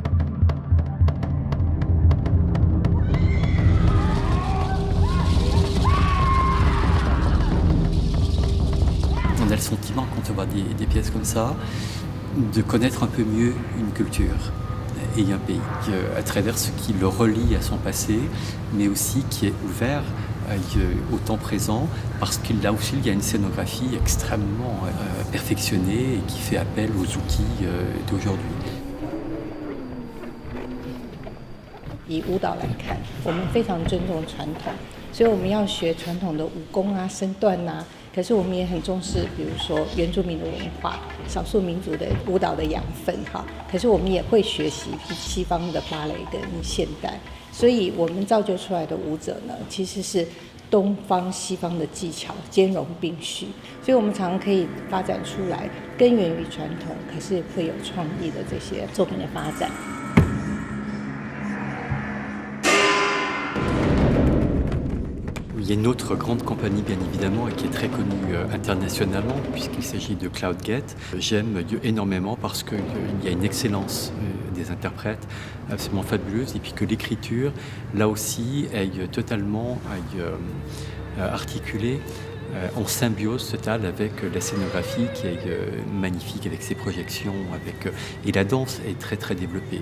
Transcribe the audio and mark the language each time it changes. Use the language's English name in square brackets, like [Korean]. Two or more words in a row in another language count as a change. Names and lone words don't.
[French] On a le sentiment, quand on voit des pièces comme ça, de connaître un peu mieux une culture et un pays, à travers ce qui le relie à son passé, mais aussi qui est ouvert au temps présent, parce que là aussi il y a une scénographie extrêmement perfectionnée et qui fait appel aux outils d'aujourd'hui. [Chinese] 以舞蹈来看，我们非常尊重传统，所以我们要学传统的武功啊、身段啊。可是我们也很重视，比如说原住民的文化、少数民族的舞蹈的养分哈。可是我们也会学习西方的芭蕾跟现代，所以我们造就出来的舞者呢，其实是东方西方的技巧兼容并蓄，所以我们常常可以发展出来根源于传统，可是会有创意的这些作品的发展。 [French] Il y a une autre grande compagnie, bien évidemment, et qui est très connue internationalement, puisqu'il s'agit de Cloudgate. J'aime énormément parce qu'il y a une excellence des interprètes absolument fabuleuse, et puis que l'écriture, là aussi, est totalement articulée en symbiose totale avec la scénographie qui est magnifique, avec ses projections, et la danse est très très développée.